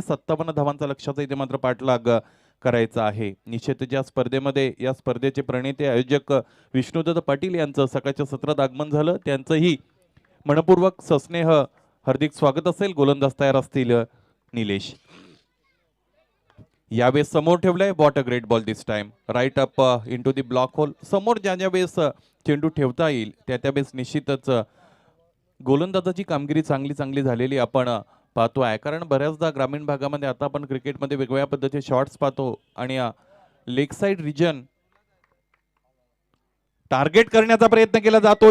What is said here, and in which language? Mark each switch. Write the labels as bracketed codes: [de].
[mr] 57 धावांचा लक्ष्याचा इथे मात्र पाठलाग करायचा आहे. निश्चित या स्पर्धेमध्ये या स्पर्धेचे प्रणेते आयोजक विष्णुदत्त पाटील यांचं सकाळच्या सत्रात आगमन झालं. त्यांचंही मनपूर्वक सस्नेह हार्दिक स्वागत असेल. गोलंदाज तयार असतील निलेश. यावेळेस समोर ठेवलाय. [en] What a great ball this time right up into the block hole. [mr] समोर ज्या ज्या वेळेस चेंडू ठेवता येईल त्या त्यावेळेस निश्चितच गोलंदाजाची कामगिरी चांगली झालेली आपण पाहतो आहे. कारण बऱ्याचदा ग्रामीण भागामध्ये आता आपण क्रिकेटमध्ये वेगवेगळ्या पद्धतीचे शॉट्स पाहतो आणि लेग साइड रिजन टार्गेट करण्याचा प्रयत्न केला जातो.